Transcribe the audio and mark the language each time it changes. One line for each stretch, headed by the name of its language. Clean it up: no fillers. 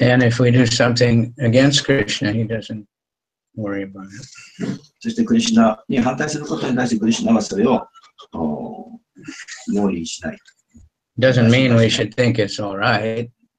English: And if we do something against Krishna, he doesn't worry about it.
Japanese: そしてクリシュナに反対することに対してクリシュナはそれを用意しない。
English: Doesn't mean we should think it's all right.